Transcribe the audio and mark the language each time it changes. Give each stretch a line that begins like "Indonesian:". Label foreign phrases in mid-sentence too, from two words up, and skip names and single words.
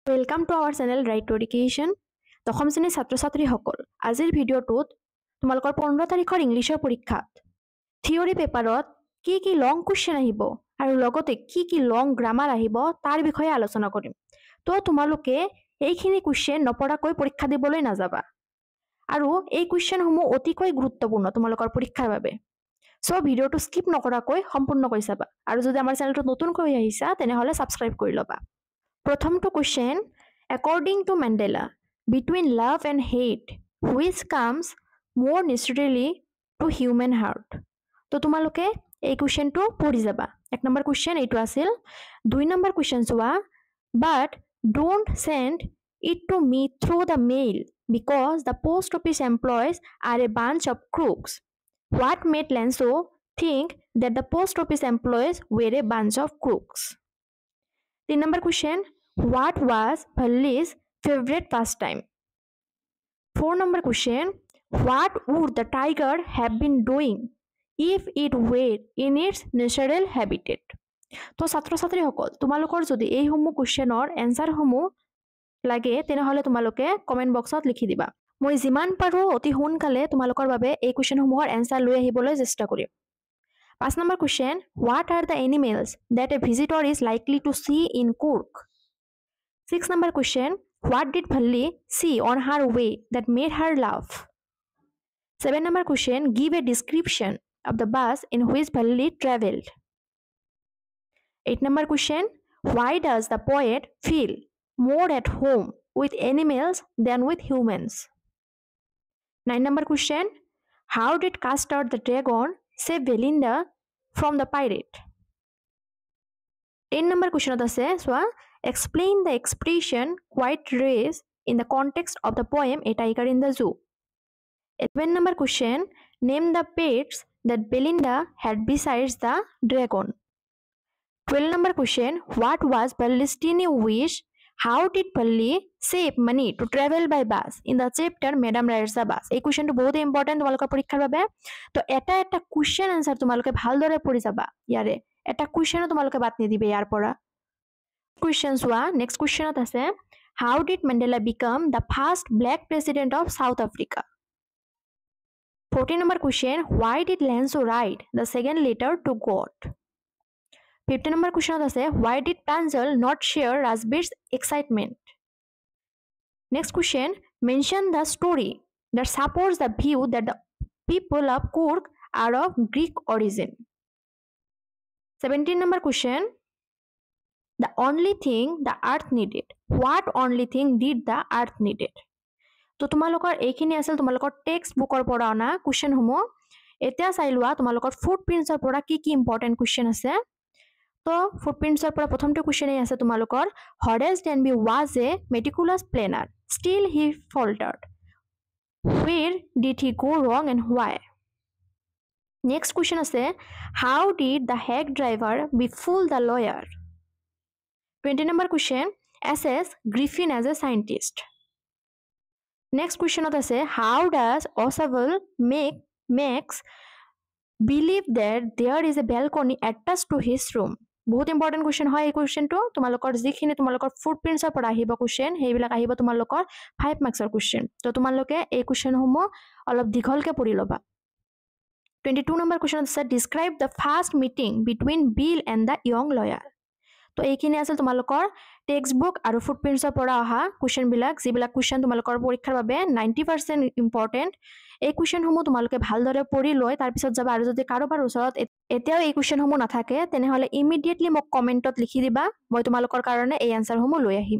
English: Welcome to our channel Right to Education.
Assamese: দশম শ্ৰেণীৰ ছাত্ৰ-ছাত্ৰীসকল আজিৰ ভিডিঅ'টোত তোমালোকৰ 15 তাৰিখৰ ইংলিছৰ পৰীক্ষাত থিয়ৰি পেপাৰত কি
English: long question
Assamese: আহিব আৰু লগতে কি
English: long grammar
Assamese: আহিব তাৰ বিষয়ে আলোচনা কৰিম। তো তোমালোকে এইখিনি কোৱেশ্চন নপঢ়াকৈ পৰীক্ষা দিবলৈ নাযাবা আৰু এই কোৱেশ্চনসমূহ অতিকৈ গুৰুত্বপূৰ্ণ তোমালোকৰ পৰীক্ষাৰ বাবে। সো ভিডিঅ'টো স্কিপ নকৰাকৈ সম্পূৰ্ণকৈ চাবা আৰু যদি আমাৰ চেনেলটো নতুনকৈ আহিছা তেনেহলে সাবস্ক্ৰাইব কৰি ল'বা। প্ৰথমটো কোৱেশ্চন,
English: according to Mandela, between love and hate, which comes more naturally to human heart?
Assamese: তো তোমালোকে এই কোৱেশ্চনটো পঢ়ি যাবা। এক নম্বৰ কোৱেশ্চন এইটো আছিল। দুই নম্বৰ কোৱেশ্চন চোৱা,
English: but don't send it to me through the mail because the post office employees are a bunch of crooks. What made Lanzo think that the post office employees were a bunch of crooks? The number question, what was Bhalli's favorite pastime? 4 number question, what would the tiger have been doing if it were in its natural habitat?
Assamese: তো ছাত্ৰ-ছাত্ৰীসকল তোমালোকৰ যদি এই সমূহ কোৱেশ্চনৰ এনসাৰ সমূহ লাগে তেনেহলে তোমালোকে কমেন্ট বক্সত লিখি দিবা। মই যিমান পাৰো অতি সোনকালে তোমালোকৰ বাবে এই কোৱেশ্চন সমূহৰ এনসাৰ লৈ আহিবলৈ চেষ্টা কৰিম।
English: 5 number question, what are the animals that a visitor is likely to see in Kurk? 6 number question, what did Bhalli see on her way that made her laugh? 7 number question, give a description of the bus in which Bhalli traveled. 8 number question, why does the poet feel more at home with animals than with humans? 9 number question, how did Castor the dragon save Belinda from the pirate? 10 number question
Assamese: আছে সোয়া,
English: explain the expression quiet race in the context of the poem A Tiger in the Zoo. 11 number question, name the pets that Belinda had besides the dragon. 12 number question, what was Bhalli's teeny wish? How did Bhalli save money to travel by bus in the chapter Madam Rides the Bus?
Assamese: এই কোৱেশ্চনটো বহুত ইম্পৰ্টেন্ট তোমালোকৰ পৰীক্ষাৰ বাবে। তো এটা
English: question answer
Assamese: তোমালোকে ভালদৰে পঢ়ি যাবা। ইয়াৰে এটা কোৱেশ্চনো তোমালোকে বাদ নিদিবে ইয়াৰ পৰা। কোৱেশ্চন চোৱা, নেক্সট কোৱেশ্চনত আছে,
English: how did Mandela become the first black president of South Africa? 14 number question, why did Lanzo write the second letter to God? 15 number question আছে, why did Pranjal not share Razbir's excitement? Next question, mention the story that supports the view that the people of Kurk are of Greek origin. 17 number question, the only thing the earth needed. What only thing did the earth needed?
Assamese: তো তোমালোকৰ এইখিনি আছিল তোমালোকৰ টেক্সট বুকৰ পৰা অনা কোৱেশ্চন সমূহ। এতিয়া চাই লোৱা তোমালোকৰ ফুটপ্ৰিন্টছৰ পৰা কি ইম্পৰ্টেন্ট কোৱেশ্চন আছে। তো ফুটপ্ৰিন্টছৰ পৰা প্ৰথমটো কোৱেশ্চন আছে তোমালোকৰ,
English: Horace Denby was a meticulous planner, still he faltered. Where did he go wrong and why? Next question আছে, how did the hack driver befool the lawyer? 20 number question, assess Griffin as a scientist. Next question আছে, how does Oswald make Max believe that there is a balcony attached to his room?
Assamese: বহুত ইম্পৰ্টেন্ট কোৱেশ্চন হয় এই কোৱেশ্চনটো। তোমালোকৰ যিখিনি তোমালোকৰ ফুটপ্ৰিন্টছৰ পৰা আহিব কোৱেশ্চন সেইবিলাক আহিব তোমালোকৰ 5 মাৰ্কছৰ কোৱেশ্চন। তো তোমালোকে এই কোৱেশ্চনসমূহ অলপ দীঘলকে পঢ়ি ল'বা। 22 নম্বৰ কোৱেশ্চন আছে,
English: describe the first meeting between Bill and the young lawyer.
Assamese: তো এইখিনি আছে তোমালোকৰ
English: text book
Assamese: আৰু ফুটপ্ৰিন্টছৰ পৰা অহা কোৱেশ্চনবিলাক, যিবিলাক কোৱেশ্চন তোমালোকৰ পৰীক্ষাৰ বাবে 90% ইম্পৰ্টেন্ট। এই কোৱেশ্চনসমূহ তোমালোকে ভালদৰে পঢ়ি লৈ তাৰপিছত যাবা আৰু যদি কাৰোবাৰ ওচৰত এতিয়াও এই কোৱেশ্চনসমূহ নাথাকে তেনেহলে ইমিডিয়েটলি মোক কমেন্টত লিখি দিবা, মই তোমালোকৰ কাৰণে এই আনসাৰসমূহ লৈ আহিম।